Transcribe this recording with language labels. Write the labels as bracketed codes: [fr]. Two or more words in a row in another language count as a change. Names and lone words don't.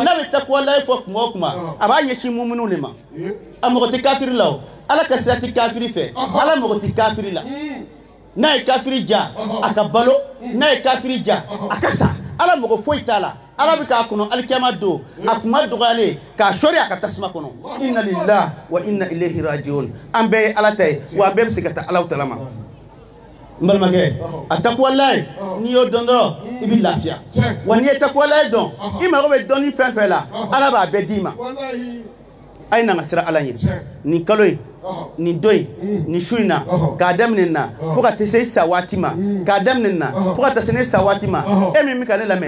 [bm] n'a bɛ takuwala fɔ kuma o kuma a b'a ɲɛsin muminiw de ma a mago tɛ kafiri la o ala ka sira tɛ kafiri fɛ ala mago tɛ kafiri la n'a ye kafiri ja a ka balo n'a ye kafiri ja a ka sa ala mɔgɔ foyi t'a la ala bɛ k'a kɔnɔ alikiyama don a kuma dɔgɔyalen k'a sɔri a ka tasuma kɔnɔ [ar] إنا لله وإنا إليه [bm] rajiun an bɛɛ ye ala ta ye wa an bɛɛ bɛ se ka taa alaw tala ma n balimakɛ a takuwalaye n'i y'o dɔn dɔrɔn i bɛ lafiya wa n'i ye takuwalaye dɔn i mago bɛ dɔnni fɛn fɛn la ala b'a bɛɛ d'i ma a ye na ka sira ala ɲɛ nin kalo in nin don in nin su in na k'a daminɛ nin na fo ka taa se sa waati ma k'a daminɛ nin na fo ka taa se ne sa waati ma e min bɛ ka ne lamɛn